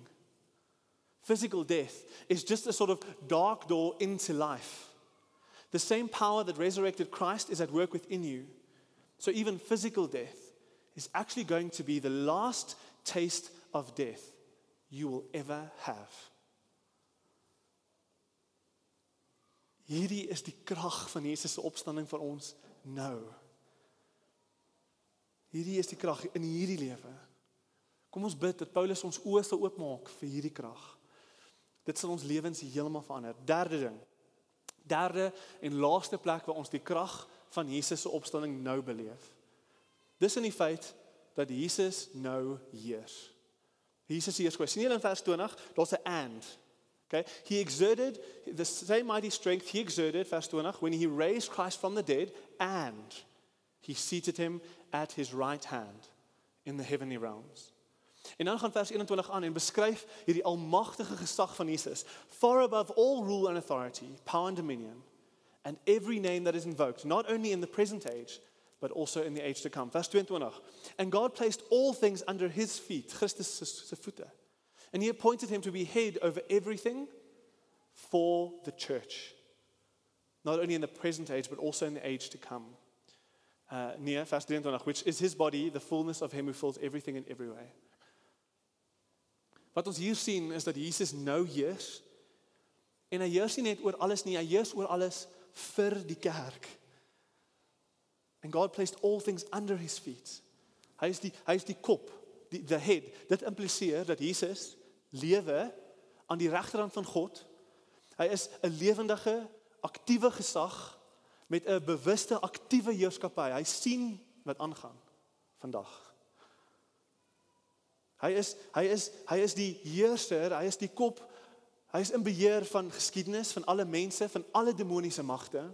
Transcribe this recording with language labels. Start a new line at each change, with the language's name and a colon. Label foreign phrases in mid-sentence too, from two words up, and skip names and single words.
English: Physical death is just a sort of dark door into life. The same power that resurrected Christ is at work within you. So even physical death is actually going to be the last taste of death you will ever have.
Afrikaans: Hierdie is die krag van Jesus se opstanding vir ons nou. Hierdie is die krag in hierdie lewe. Kom ons bid dat Paulus ons oë sal oopmaak vir hierdie krag. Dit sal ons lewens heeltemal verander. Derde en laaste plek waar ons die krag van Jesus se opstanding nou beleef. Dis in die feit dat Jesus nou heers. Jesus heers. Sien julle in vers 20, daar's 'n and.
English: Okay? He exerted the same mighty strength he exerted, vers 20, when he raised Christ from the dead, and he seated him at his right hand in the heavenly realms.
Afrikaans: En dan gaan vers 21 aan en beskryf hierdie almagtige gesag van Jesus,
English: far above all rule and authority, power and dominion, and every name that is invoked, not only in the present age, but also in the age to come. Vers 22. And God placed all things under his feet,
Afrikaans: Christus se voete.
English: And he appointed him to be head over everything for the church. Not only in the present age, but also in the age to come. Vers 23, which is his body, the fullness of him who fills everything in every way.
Afrikaans: Wat ons hier sien is dat Jesus nou heers. En hy heers nie net oor alles nie, hy heers oor alles vir die kerk.
English: And God placed all things under his feet.
Afrikaans: Hy is die kop,
English: the head.
Afrikaans: Dit impliseer dat Jesus lewe aan die regterhand van God. Hy is 'n lewendige, aktiewe gesag met 'n bewuste, aktiewe heerskappy. Hy sien wat aangaan vandag. Hy is die heerser, hy is die kop, hy is in beheer van geskiedenis, van alle mense, van alle demoniese magte.